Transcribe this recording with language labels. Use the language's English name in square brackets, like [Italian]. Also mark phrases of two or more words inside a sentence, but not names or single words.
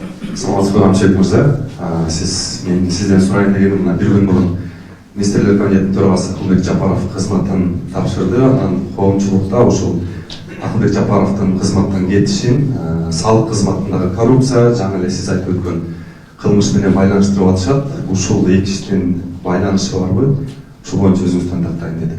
[Kyrgyz] Саламатсызбы Амшек мырза. [Kazakh] Мен сізден сұрайын дегенім, мына бір күн бұрын министрлер кабинетінің төрағасы Ақылбек Жапаров қызматтан тапшырды. [Kyrgyz] Анан коомчулукта ушул Ақылбек Жапаровдун кызматтан кетишин салық кызматындагы коррупция, жаңа эле сиз айтып өткөн кылмыш менен байланыштырып атышат. Ушул эки иштин байланышы барбы? Ушул боюнча өзүңүздөн тактайын дедик.